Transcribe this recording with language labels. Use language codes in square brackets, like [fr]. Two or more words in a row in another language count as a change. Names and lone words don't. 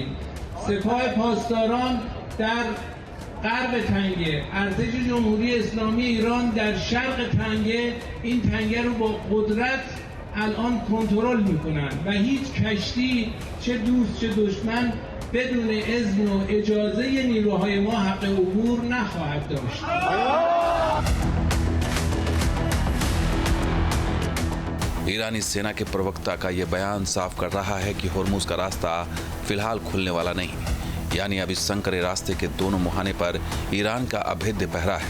[fa] سپاه پاسداران در غرب تنگه، ارتش جمهوری اسلامی ایران در شرق تنگه این تنگه رو با قدرت الان کنترل میکنن و هیچ کشتی چه دوست چه دشمن بدون اذن و اجازه نیروهای ما حق عبور نخواهد داشت. [hi] ईरानी सेना के प्रवक्ता का यह बयान साफ कर रहा है कि हॉर्मुज का रास्ता फिलहाल खुलने वाला नहीं, यानी अब इस संकरे रास्ते के दोनों मुहाने पर ईरान का अभेद्य पहरा है।